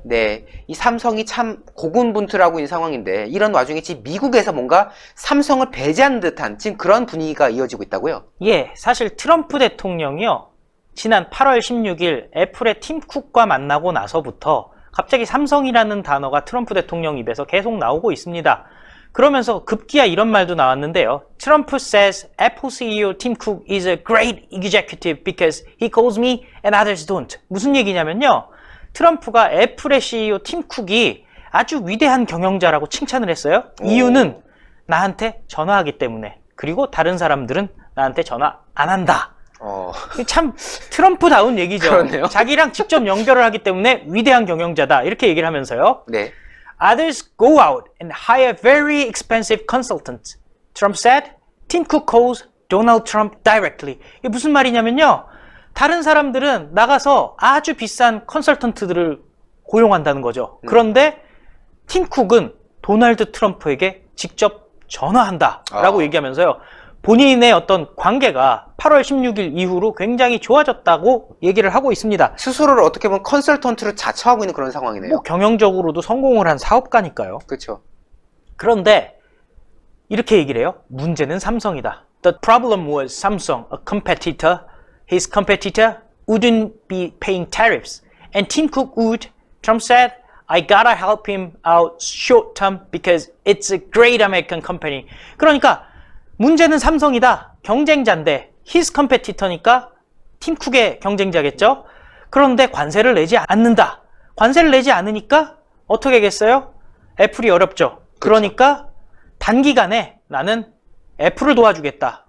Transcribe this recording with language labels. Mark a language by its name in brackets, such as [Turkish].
[Korean] 네, 이 삼성이 참 고군분투라고 있는 상황인데 이런 와중에 지금 미국에서 뭔가 삼성을 배제하는 듯한 지금 그런 분위기가 이어지고 있다고요? 예, 사실 트럼프 대통령이요. 지난 8월 16일 애플의 팀 쿡과 만나고 나서부터 갑자기 삼성이라는 단어가 트럼프 대통령 입에서 계속 나오고 있습니다. 그러면서 급기야 이런 말도 나왔는데요. [English] 트럼프 says Apple CEO Tim Cook is a great executive because he calls me and others don't. [Korean] 무슨 얘기냐면요. 트럼프가 애플의 CEO 팀 쿡이 아주 위대한 경영자라고 칭찬을 했어요. 이유는 나한테 전화하기 때문에. 그리고 다른 사람들은 나한테 전화 안 한다. 참 트럼프다운 얘기죠. 그렇네요. 자기랑 직접 연결을 하기 때문에 위대한 경영자다. 이렇게 얘기를 하면서요. 네. [English] Others go out and hire very expensive consultants. Trump said, Tim Cook calls Donald Trump directly. [Korean] 이게 무슨 말이냐면요. 다른 사람들은 나가서 아주 비싼 컨설턴트들을 고용한다는 거죠. 그런데 팀 쿡은 도널드 트럼프에게 직접 전화한다 라고 얘기하면서요. 본인의 어떤 관계가 8월 16일 이후로 굉장히 좋아졌다고 얘기를 하고 있습니다. 스스로를 어떻게 보면 컨설턴트로 자처하고 있는 그런 상황이네요. 뭐 경영적으로도 성공을 한 사업가니까요. 그렇죠. 그런데 이렇게 얘기를 해요. 문제는 삼성이다. [English] The problem was Samsung, a competitor. His competitor wouldn't be paying tariffs. And Tim Cook would. Trump said, I gotta help him out short term because it's a great American company. [Korean] 그러니까 문제는 삼성이다. 경쟁자인데 [English] his competitor [Korean] 니까 팀 쿡의 경쟁자겠죠. 그런데 관세를 내지 않는다. 관세를 내지 않으니까 어떻게 하겠어요? 애플이 어렵죠. 그러니까 단기간에 나는 애플을 도와주겠다.